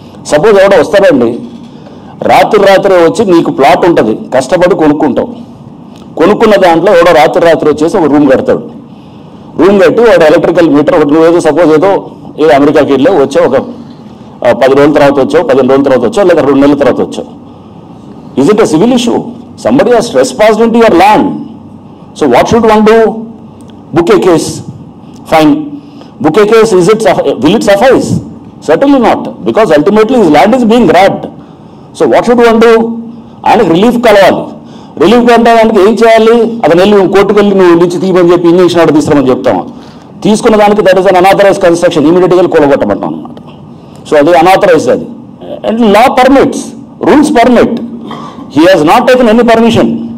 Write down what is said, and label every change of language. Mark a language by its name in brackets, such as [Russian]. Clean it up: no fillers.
[Telugu] Suppose ఎవడో వస్తాడండి, రాత్రి వచ్చి నీకు ప్లాట్ ఉంటుంది, కష్టపడి కొనుక్కుంటావు. కొనుక్కున్న దాంట్లో ఎవడో రాత్రి వచ్చేసి ఒక రూమ్ కడతాడు. రూమ్ కట్టి వాడు ఎలక్ట్రికల్ మీటర్ ఒకటి, నువ్వేదో సపోజ్ ఏదో అమెరికాకి వెళ్ళి వచ్చావు, ఒక 10 రోజుల తర్వాత వచ్చావు, 15 రోజుల తర్వాత వచ్చావు, లేదా 2 నెలల తర్వాత వచ్చావు. [English] Is it a civil issue? Somebody has trespassed into your land. So what should one do? Book a case. Fine. Book a case, will it suffice? Certainly not, because ultimately his land is being grabbed. So what should one do? [Telugu] ఆయనకు relief కలవాలి. Relief కలవడానికి ఏం చేయాలి? అతను వెళ్ళి కోర్టుకు వెళ్ళి నువ్వు నుంచి తీయమని చెప్పి ఇంజక్షన్ ఆర్డర్ తీసుకురామని చెప్తాము. తీసుకున్న దానికి [English] that is an unauthorise construction, [Telugu] ఇమీడియట్గా కూలగొట్టమంటాం అనమాట. సో అది అనాథరైజ్ అది. [English] And law permits, rules permit. He has not taken any permission.